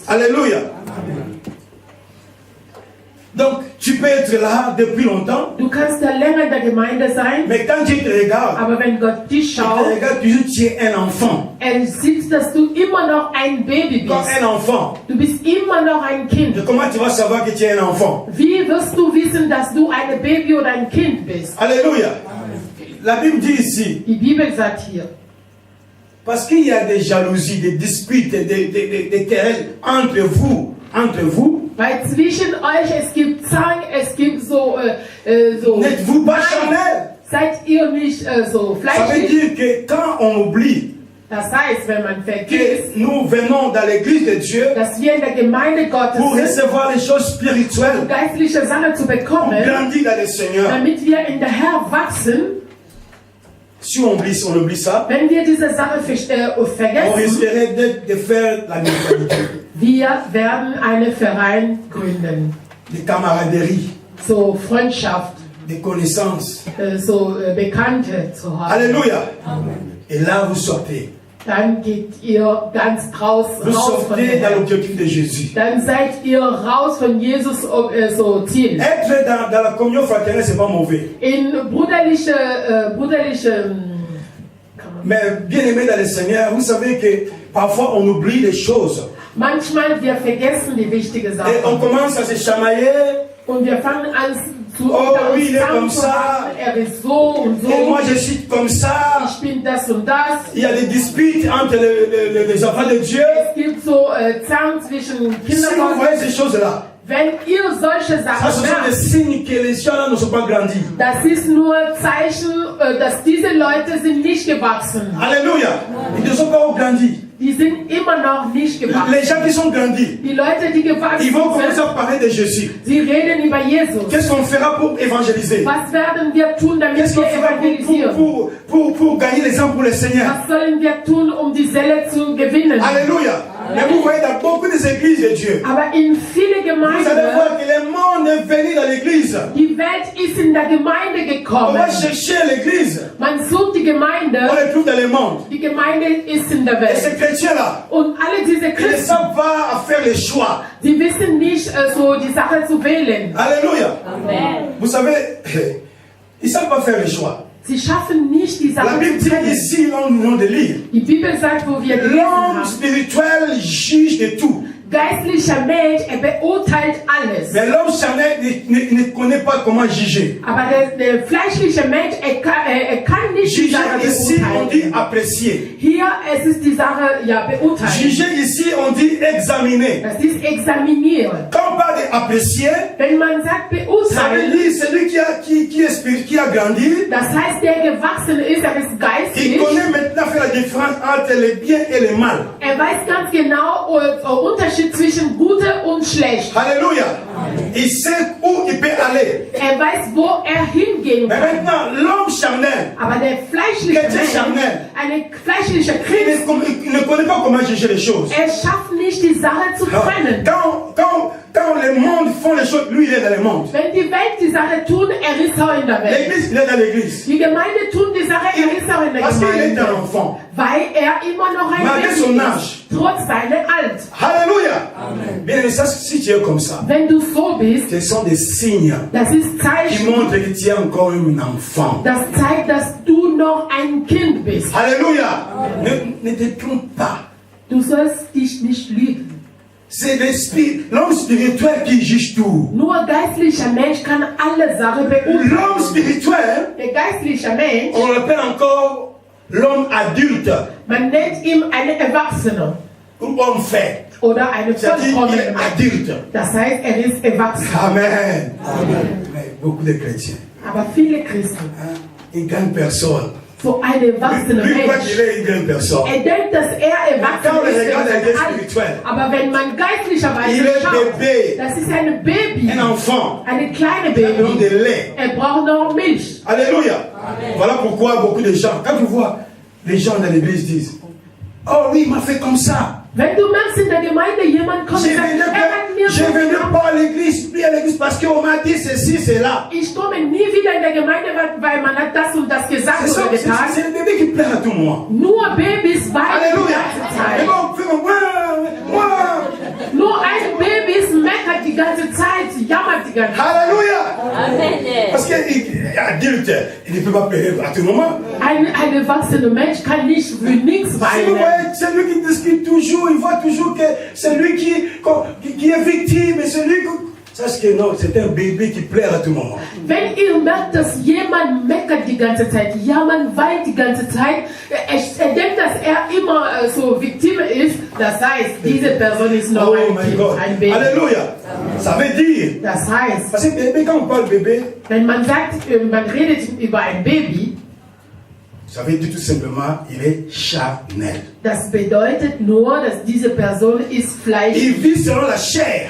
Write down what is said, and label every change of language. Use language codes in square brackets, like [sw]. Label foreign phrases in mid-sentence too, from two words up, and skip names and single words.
[fr] Alléluia. Donc, tu peux être là depuis longtemps, [de] Du kannst da länger in der Gemeinde sein, [fr] mais quand Dieu te regarde, [de] aber wenn Gott dich [fr] il te [de] schaut, [fr] regarde toujours, tu es un enfant. [de] sieht, dass du immer noch ein Baby [fr] Comme [de] bist. [fr] un enfant. [de] Du bist immer noch ein Kind. [fr] Et comment tu vas savoir que tu es un enfant? [de] Wie wirst du wissen, dass du ein Baby oder ein Kind bist? [fr] Alléluia. La Bible dit ici, [de] Die Bibel sagt hier, [fr] parce qu'il y a des jalousies, des disputes, des querelles entre vous, [de] weil zwischen euch es gibt Zank, es gibt so [fr] n'êtes-vous pas [de] Nein, [fr] charnel? [de] seid ihr nicht so [fr] Ça veut [de] fleischlich? [fr] dire que quand on oublie [de] Das heißt, wenn man vergisst, [fr] que nous venons dans l'église de Dieu [de] dass wir in der Gemeinde Gottes [fr] pour [de] sind, [fr] recevoir les choses [de] um [fr] spirituelles, [de] geistliche Sachen zu [fr] pour [de] bekommen, [fr] grandir dans le Seigneur, [de] damit wir in der Herr wachsen, [fr] si on oublie ça, [de] Wenn wir diese Sache [fr] on [de] vergessen, [fr] risquerait de faire la neutralité, [de] wir werden einen Verein gründen. [fr] des camaraderies, [de] So Freundschaft, [fr] des connaissances. [de] so Bekannte zu haben. [fr] Alléluia. Et là, vous sortez. [de] Dann geht ihr ganz raus [fr] Vous [de] von [fr] sortez dans [de] dem. [fr] l'objectif de Jésus. [de] Dann seid ihr raus von Jesus so Ziel. [fr] Être dans la communion fraternelle, c'est pas mauvais. [de] In brüderliche [fr] Mais bien aimé dans le Seigneur, vous savez que parfois on oublie des choses. [de] manchmal wir vergessen die wichtige [fr] Et [de] Sache. [fr] on commence à se chamailler. [de] Und wir fangen an zu [fr] Oh, [de] unter [fr] oui, [de] uns [fr] il est comme [de] zusammenzuhalten. Er ist so und [fr] Et moi [de] so. [fr] je suis comme ça. [de] Ich bin das und das. [fr] Il y a des disputes entre les enfants de Dieu. [de] Es gibt so Zahn zwischen [fr] Si vous [de] Kindern. [fr] voyez ces choses-là, [de] Wenn ihr solche [fr] ça [de] Sachen [fr] ce sont des [de] merkt, [fr] signes que les gens-là ne sont pas grandis. [de] das ist nur Zeichen, dass diese Leute sind nicht gewachsen. [fr] Alléluia. Ils ne sont pas grandis. [de] Die sind immer noch nicht gewachsen. [fr] Les gens qui sont grandis, [de] Die Leute, die gewachsen [fr] ils vont commencer [de] sind, [fr] à parler de Jésus. [de] sie reden über Jesus. [fr] Qu'est-ce qu'on fera pour évangéliser? [de] Was werden wir tun, damit [fr] Qu'est-ce qu'on [de] wir [fr] fera [de] evangelisieren? [fr] pour gagner les âmes pour le Seigneur? [de] Was sollen wir tun, um die Seele zu gewinnen? [fr] Alléluia. Mais vous voyez dans beaucoup des églises de Dieu, [de] Aber in viele [fr] vous allez [de] Gemeinden, [fr] voir que le monde est venu dans l'église. [de] die Welt ist in der Gemeinde [fr] On [de] gekommen. [fr] va chercher l'église. [de] Man sucht die [fr] On [de] Gemeinde, [fr] les trouve dans le monde. [de] die Gemeinde ist in der [fr] Et ces [de] Welt. [fr] chrétiens-là, [de] Und alle diese [fr] ils ne [de] Christen, [fr] savent pas à faire les choix. [de] sie wissen nicht, so die Sache zu wählen. [fr] Alléluia. Vous savez, ils ne savent pas faire les choix. [de] Sie schaffen nicht, die [fr] La [de] Sache [fr] Bible [de] zu [fr] dit [de] trennen. [fr] ici, on nous demande de lire. [de] Die Bibel sagt, wo wir gelesen [fr] L'homme [de] haben, [fr] spirituel juge de tout. [de] geistlicher Mensch, er beurteilt alles. [fr] Mais l'homme charnel ne connaît pas comment juger. [de] Aber der fleischliche Mensch, er kann nicht die [fr] Juger [de] Sache [fr] ici, on dit [de] beurteilen. [fr] apprécier. [de] Hier, es ist die Sache, ja, beurteilen. [fr] Juger ici, on dit examiner. [de] Das ist examinieren. [fr] Quand on parle d'apprécier, [de] Wenn man sagt [fr] ça veut [de] beurteilen, [fr] dire celui qui a grandi, [de] das heißt, der gewachsen ist, er ist [fr] il [de] geistlich. [fr] connaît maintenant faire la différence entre le bien et le mal. [de] Er weiß ganz genau Unterschied zwischen Gute und Schlecht. [fr] Alléluia. Il sait où il peut aller. [de] Er weiß, wo er hingehen [fr] Mais [de] kann. [fr] maintenant, l'homme charnel, [de] Aber der fleischliche [fr] Chrétien [de] Mensch, [fr] charnel, [de] eine fleischliche [fr] il [de] Christ, [fr] ne connaît pas comment juger les choses. [de] er schafft nicht, die Sache zu trennen. [fr] Quand le monde font les choses, lui il est dans le monde. [de] Wenn die Welt die Sache tun, er ist auch in der Welt. [fr] L'église, il est dans l'église. [de] Die Gemeinde tun die Sache, er ist auch in der [fr] Parce qu'il est un [de] Gemeinde. [fr] enfant. [de] Weil er immer noch ein [fr] Malgré [de] Baby [fr] son [de] ist, [fr] âge. [de] trotz seiner Alt. [fr] Alléluia. Bien aimé, ça, si tu es comme ça, [de] Wenn du so bist, [fr] ce sont des signes [de] das ist [fr] qui [de] Zeichen, [fr] montrent que tu es encore un enfant. [de] das zeigt, dass du noch ein Kind bist. [fr] Alléluia. Ne te trompe pas. [de] Du sollst dich nicht lügen. [fr] C'est l'esprit, l'homme spirituel qui juge tout. [de] Nur geistlicher Mensch kann alle Sachen beurteilen. [fr] L'homme spirituel, [de] Der geistliche Mensch, [fr] on l'appelle encore l'homme adulte [de] man nennt ihn einen Erwachsenen [fr] ou homme fait. [de] oder einen [fr] C'est-à-dire qu'il est [de] vollkommenen Mensch. [fr] adulte. [de] Das heißt, er ist erwachsen. [fr] Amen. Mais beaucoup de chrétiens, [de] Aber viele Christen, [fr] une grande personne, [de] so ein erwachsener [fr] lui croit [de] Mensch, [fr] qu'il est une grande personne. [de] er denkt, dass er erwachsen [fr] Quand on [de] ist, [fr] regarde [de] wenn [fr] la vie [de] er alt. [fr] spirituelle, [de] Aber wenn man geistlicherweise [fr] il est [de] schaut, [fr] bébé, [de] das ist ein Baby, [fr] un enfant, [de] eine kleine [fr] il a besoin [de] Baby. [fr] de lait. [de] Er braucht noch Milch. [fr] Alléluia. Voilà pourquoi beaucoup de gens, quand tu vois les gens dans l'église disent, oh oui, il m'a fait comme ça. [de] Wenn du merkst, in der Gemeinde jemand kommt [fr] Je [de] und sagt, [fr] venais [de] er hat mir so [fr] venais [de] gemacht. [fr] pas à l'église, plus à l'église parce qu'on m'a dit ceci, cela. [de] Ich komme nie wieder in der Gemeinde, weil man hat das und das gesagt [fr] C'est ça, [de] oder getan. [fr] c'est le bébé qui plaît à tout le monde. [de] Nur Babys weinen die [fr] Alléluia. [de] ganze [fr] Et [de] Zeit. [fr] bon, fais comme, ouais. [de] Nur ein Babys meckert die ganze Zeit, jammert die ganze Zeit. [fr] Alléluia. Parce qu'adulte, il ne peut pas pleurer à tout moment. [de] Ein erwachsener Mensch kann nicht für nichts [fr] Si vous [de] weinen. [fr] voyez, c'est lui qui discute toujours, il voit toujours que c'est lui qui est victime, et c'est lui qui... Sache que non, c'est un bébé qui pleure à tout moment. [de] Wenn ihr merkt, dass jemand meckert die ganze Zeit, jammert, weint die ganze Zeit, er denkt, dass er immer so Victim ist, das heißt, diese Person ist noch [en] Oh [de] ein [en] my [de] Kind, [en] God. [de] ein Baby. [fr] Alléluia. Ça veut dire, [de] Das heißt, [fr] parce que bébé, quand on parle bébé, [de] wenn man sagt, man redet über ein Baby, [fr] ça veut dire tout simplement, il est charnel. [de] das bedeutet nur, dass diese Person ist Fleisch. [fr] Il vit selon la chair.